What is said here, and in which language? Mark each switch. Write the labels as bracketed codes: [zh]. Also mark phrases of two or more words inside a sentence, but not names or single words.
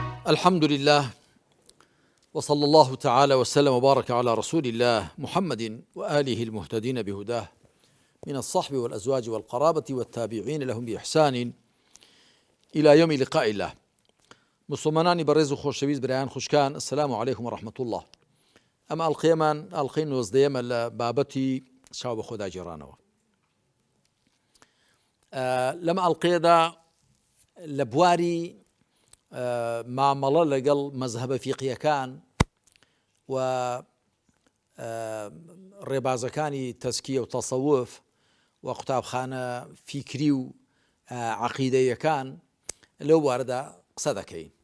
[ar] الحمد لله، وصلى الله تعالى وسلم وبارك على رسول الله محمد وآله المهتدين بهداه من الصحب والأزواج والقرابة والتابعين لهم بإحسان إلى يوم لقاء الله. [ckb] مسلمانانی بەڕێز و خۆشەویست برایان خوشکان، [ar] السلام عليكم ورحمة الله. [ckb] ئەمە ئەڵقەیەمان ئەڵقەی 19ەمە لە بابەتی چاو بە خۆدا گێڕانەوە. لەمە ئەڵقەیەدا لە بواری مامەڵە لەگەڵ مەزهبە فیقیەکان و ڕێبازەکانی تەزکیە و تەسەووف و قوتابخانە فیکری و عەقیدەیەکان لەو بوارەدا قسە دەکەین.